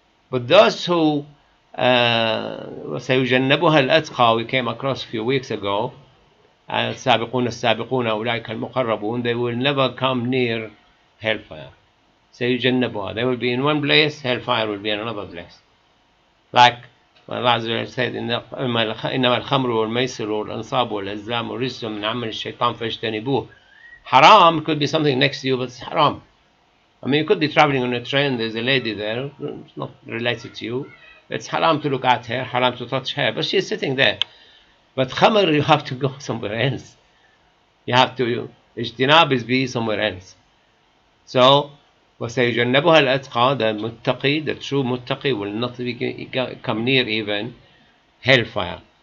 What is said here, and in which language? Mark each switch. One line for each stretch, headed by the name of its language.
English: But those who
Arabic: سيجنبها الأتقى,
English: we came across a few weeks ago,
Arabic: السابقون السابقون أولئك المقربون,
English: they will never come near hellfire. سيجنبها, they will be in one place, hellfire will be in another place. Like Allah Azza wa Jalla said,
Arabic: إنما الخمر والميسر والأنصاب والأزلام رجس من عمل الشيطان فاجتنبوه.
English: Haram could be something next to you, but it's haram. I mean, you could be traveling on a train, there's a lady there, it's not related to you. It's haram to look at her, haram to touch her, but she's sitting there. But khamr, you have to go somewhere else. You have to, ijtinab is be somewhere else. So,
Arabic: وَسَيُجَنَّبُهَا الْأَتْقَى,
English: the muttaqi, the true muttaqi, will not come near even hellfire.